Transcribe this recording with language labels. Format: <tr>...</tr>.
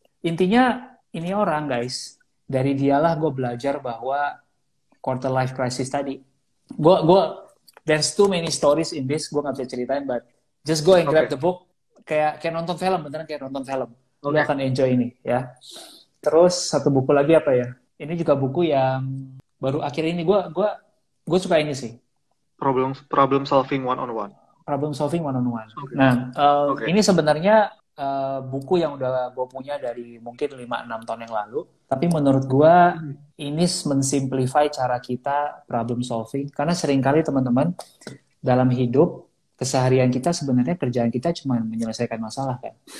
<id>Intinya ini orang guys, dari dialah gue belajar bahwa quarter life crisis tadi.</id> <en>Gue there's too many stories in this,</en> <id>gue nggak bisa ceritain,</id> <en>but just go and grab the book.</en> <id>Kayak nonton film, beneran kayak nonton film. Lo akan enjoy ini ya. Terus satu buku lagi apa ya? Ini juga buku yang baru akhir ini gue suka ini sih.</id> <en>Problem solving one on one. Problem solving one on one. Okay.</en> <id>Nah, ini sebenarnya buku yang udah gue punya dari mungkin 5-6 tahun yang lalu. Tapi menurut gue ini mensimplify cara kita problem solving. Karena seringkali teman-teman dalam hidup, keseharian kita sebenarnya kerjaan kita cuma menyelesaikan masalah kan.</id>